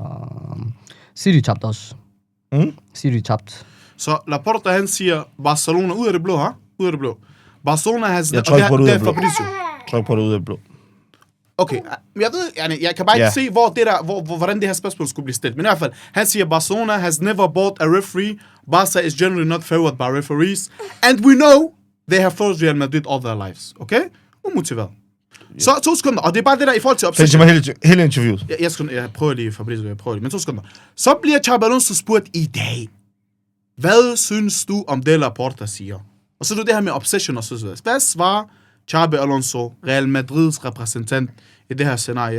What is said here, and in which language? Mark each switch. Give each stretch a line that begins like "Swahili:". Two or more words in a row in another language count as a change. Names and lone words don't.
Danish: Vi har... City tabte også. City tabte. Så Laporta, han siger, Barcelona ud af det blå, ha? Ud af det blå.
English: Barcelona has...
Danish: Jeg tror ikke på det ud af det blå. Fabrizio. Jeg tror ikke på det ud af det blå. Okay, jeg ved, jeg kan bare ikke se, hvordan det her spørgsmål skulle blive stillet. Men i hvert fald, han siger,
English: Barcelona has never bought a referee. Barca is generally not favored by referees. And we know they have forced Real Madrid all their lives.
Danish: Okay? Umotiveret. Så 2 sekunder, og det er bare det der i forhold til obsession. Hele interviewet. Jeg prøver lige, Fabrizio, men 2 sekunder. Så bliver Xabi Alonso spurgt i dag. Hvad synes du om det, Laporta siger? Og så er det her med obsession og så videre. Hvad svarer Xabi Alonso, Real Madrids repræsentant, i det her scenarie?